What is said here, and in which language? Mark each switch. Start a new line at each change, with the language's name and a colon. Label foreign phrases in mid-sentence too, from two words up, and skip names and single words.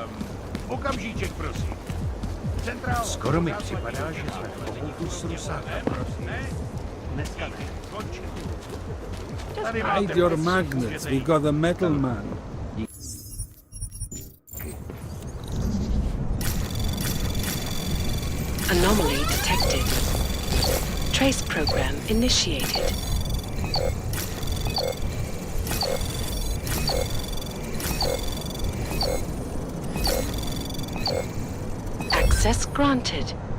Czech: Okamžíček, prosím. Centrál. Skoro mi připadá, že jsme v pokutu s Rusákem. Dneska ne. Končím.
English: Hide your magnets. We got a metal man. Anomaly detected. Trace program initiated. Access granted.